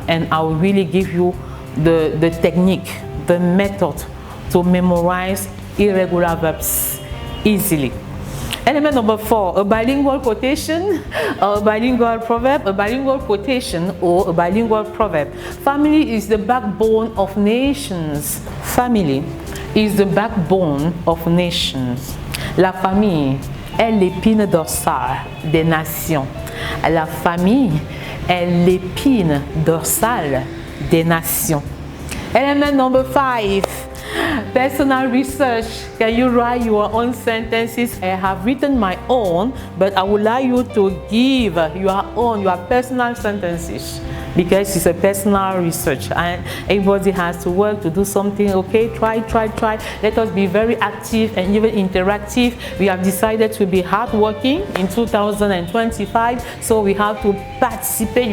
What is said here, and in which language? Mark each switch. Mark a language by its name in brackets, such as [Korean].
[English] And I will really give you the technique, the method to memorize irregular verbs easily. Element number 4, a bilingual quotation, a bilingual proverb, a bilingual quotation, or a bilingual proverb. Family is the backbone of nations. Family is the backbone of nations. [French] La famille est l'épine dorsale des nations. La famille est l'épine dorsale des nations. [English] Element number 5. Personal research. Can you write your own sentences? I have written my own, but I would like you to give your personal sentences, because it's a personal research and everybody has to work to do something. Okay, try. Let us be very active and even interactive. We have decided to be hardworking in 2025, so we have to participate.